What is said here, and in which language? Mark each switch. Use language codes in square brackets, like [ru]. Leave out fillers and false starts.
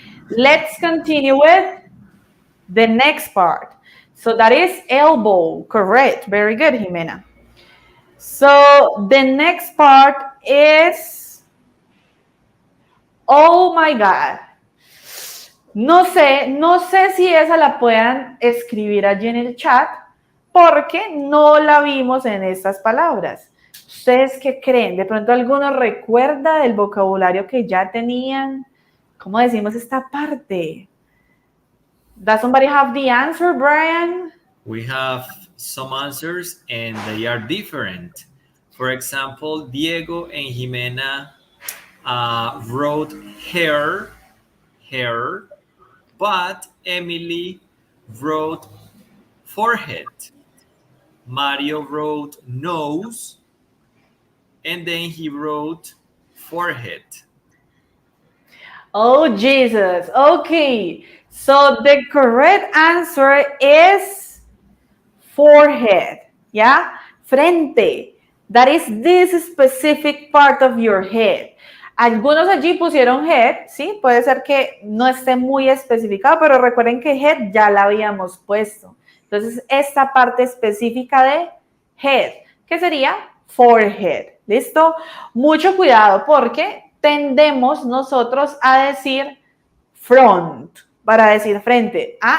[en] Let's continue with the next part. So that is elbow, correct. Very good, Jimena. So the next part is, oh my God. [es] No sé si esa la puedan escribir allí en el chat porque no la vimos en estas palabras. ¿Ustedes qué creen? ¿De pronto alguno recuerda del vocabulario que ya tenían? ¿Cómo decimos esta parte? [en] Does somebody have the answer, Brian? We have some answers and they are different. For example, Diego and Jimena wrote hair, but Emily wrote forehead. Mario wrote nose, and then he wrote forehead. Oh, Jesus. Okay. So the correct answer is forehead. Yeah? Frente. That is this specific part of your head. [es] Algunos allí pusieron head, ¿sí? Puede ser que no esté muy especificado, pero recuerden que head ya la habíamos puesto. Entonces, esta parte específica de head, que sería forehead. ¿Listo? Mucho cuidado porque tendemos nosotros a decir front, para decir frente.